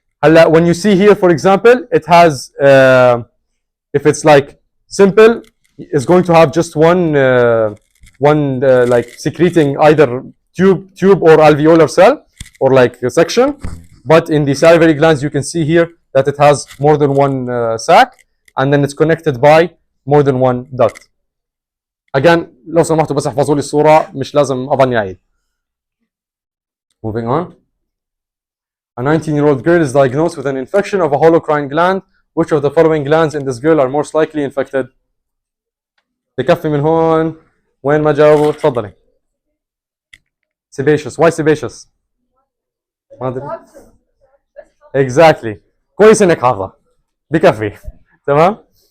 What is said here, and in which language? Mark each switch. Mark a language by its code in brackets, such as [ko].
[en] هلا when you see here, for example, it has if it's like simple, it's going to have just one like secreting either tube or alveolar cell or like a section. But in the salivary glands, you can see here that it has more than one sac, and then it's connected by more than one duct. [ar] Again, لو سمحتوا بس احفظوا لي الصورة، مش لازم أظني أعيد. [en] Moving on. A 19-year-old girl is diagnosed with an infection of a holocrine gland. Which of the following glands in this girl are most likely infected? [ar] بكفي من هون. وين ما جاوبوا تفضلي. Sebaceous. [en] Why sebaceous? [ar] ما أدري. Exactly. كويس إنك حافظة. بكفي. تمام.